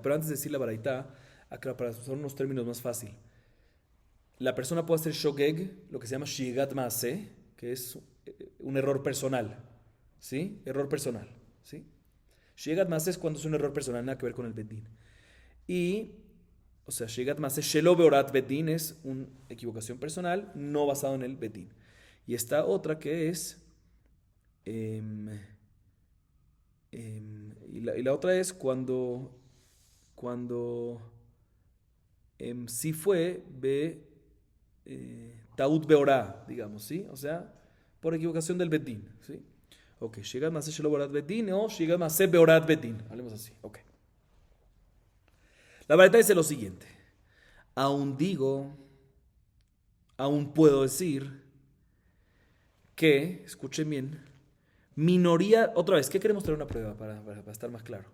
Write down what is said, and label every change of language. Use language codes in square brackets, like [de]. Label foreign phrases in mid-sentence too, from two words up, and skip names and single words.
[es] Pero antes de decir la baraita, acá para usar unos términos más fácil. La persona puede hacer shogeg, lo que se llama [he] שגגת מעשה, [es] que es un error personal. ¿Sí? Error personal. ¿Sí? [he] שגגת מעשה [es] es cuando es un error personal, nada que ver con el bedín. O sea, [he] שגגת מעשה שלא בהוראת בית דין [es] es una equivocación personal no basado en el bedín. Y esta otra que es... y la otra es cuando sí fue [he] טעות בהוראה, [es] digamos, ¿sí? O sea, por equivocación del bedín, ¿sí? [he] Ok, שגגת מעשה שלא בהוראת בית דין o שגגת מעשה בהוראת בית דין, [es] hablemos así, ok. La verdad dice lo siguiente: aún puedo decir que, escuchen bien, minoría, otra vez, ¿qué queremos traer una prueba para estar más claro?